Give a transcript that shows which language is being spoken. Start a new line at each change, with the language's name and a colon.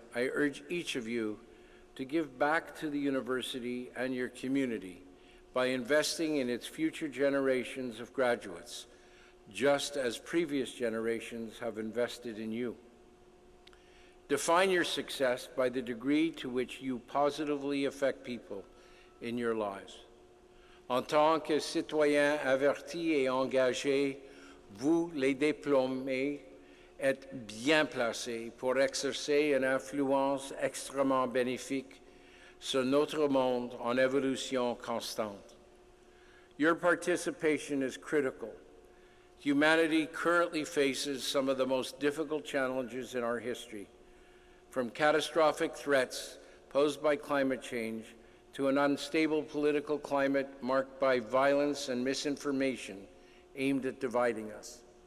English: I urge each of you to give back to the university and your community by investing in its future generations of graduates, just as previous generations have invested in you. Define your success by the degree to which you positively affect people in your lives.
French: En tant que citoyens avertis et engagés, vous, les diplômés, êtes bien placés pour exercer une influence extrêmement bénéfique sur notre monde en évolution constante.
English: Your participation is critical. Humanity currently faces some of the most difficult challenges in our history, from catastrophic threats posed by climate change to an unstable political climate marked by violence and misinformation aimed at dividing us.